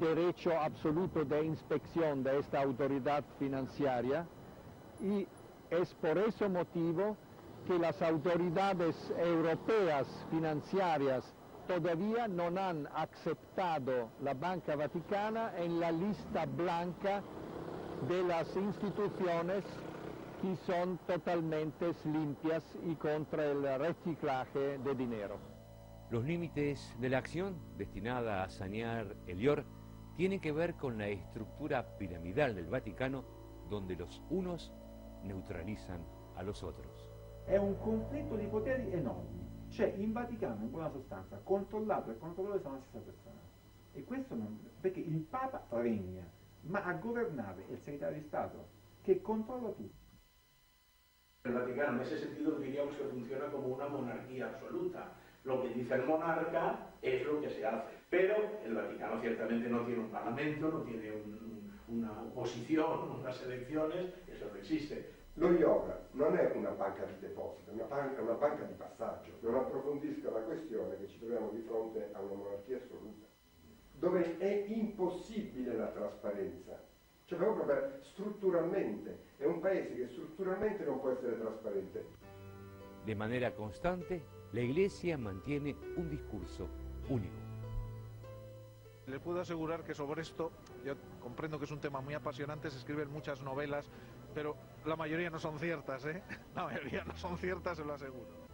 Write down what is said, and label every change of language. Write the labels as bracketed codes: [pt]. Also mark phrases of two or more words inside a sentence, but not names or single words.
[es] derecho absoluto de inspección de esta autoridad financiera y es por ese motivo que las autoridades europeas financieras todavía no han aceptado la Banca Vaticana en la lista blanca de las instituciones que son totalmente limpias y contra el reciclaje de dinero. Los límites de la acción destinada a sanear Elior tienen que ver con la estructura piramidal del Vaticano, donde los unos neutralizzano a los otros. [it] È un conflitto di poteri enormi. C'è in Vaticano, in buona sostanza, controllato e controllatore sono la stessa persona. E questo non, perché il Papa regna, ma a governare è il segretario di Stato, che controlla tutto. El Vaticano en ese sentido diríamos que funciona como una monarquía absoluta. Lo que dice el monarca es lo que se hace. Pero el Vaticano ciertamente no tiene un parlamento, no tiene una oposición, unas elecciones, eso no existe. Lo IOR non è una banca di deposito, è una banca di passaggio. Non approfondisca la questione che ci troviamo di fronte a una monarchia assoluta, dove è impossibile la trasparenza. Cioè proprio strutturalmente, è un paese che strutturalmente non può essere trasparente. [es] De manera constante, la Iglesia mantiene un discurso único. Le puedo asegurar que sobre esto, yo Comprendo que es un tema muy apasionante, se escriben muchas novelas, pero la mayoría no son ciertas, ¿eh? La mayoría no son ciertas, se lo aseguro.